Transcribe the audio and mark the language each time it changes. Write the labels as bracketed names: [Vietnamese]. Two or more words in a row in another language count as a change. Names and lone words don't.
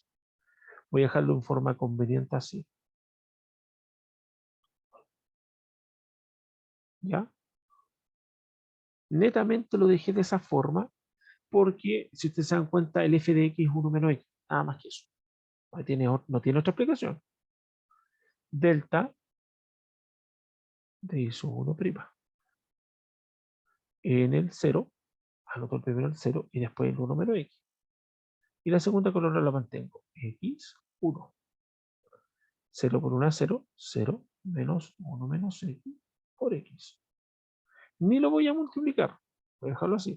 [Spanish] Voy a dejarlo en forma conveniente así. ¿Ya? Netamente lo dejé de esa forma porque, si ustedes se dan cuenta, el f de x es 1 menos x. Nada más que eso. No tiene otra explicación. Delta de i sub 1 prima. En el 0, anoto el primero el 0 y después el 1 menos x. Y la segunda columna la mantengo. X, 1. 0 por 1 es 0. 0 menos 1 menos x por x. Ni lo voy a multiplicar. Voy a dejarlo así.